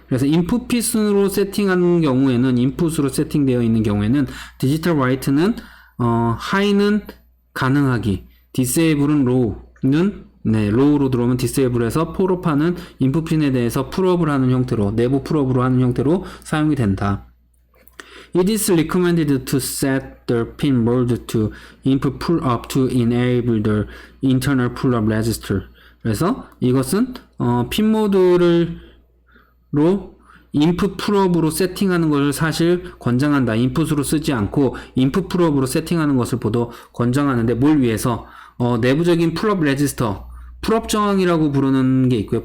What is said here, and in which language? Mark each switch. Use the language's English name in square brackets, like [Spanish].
[Korean] 그래서 input 핀으로 세팅하는 경우에는, 인풋으로 세팅되어 있는 경우에는 디지털 라이트는 high는 가능하기, disable은 low는 low로 들어오면 disable해서 폴업하는 인풋 핀에 대해서 풀업을 하는 형태로, 내부 풀업으로 하는 형태로 사용이 된다. [English] It is recommended to set the pin mode to input pull-up to enable the internal pull-up register. [Korean] 그래서 이것은 핀 모드로 인풋 풀업으로 세팅하는 것을 사실 권장한다. 인풋으로 쓰지 않고 인풋 풀업으로 세팅하는 것을 보도 권장하는데, 뭘 위해서? 내부적인 풀업 레지스터, 풀업 저항이라고 부르는 게 있고요.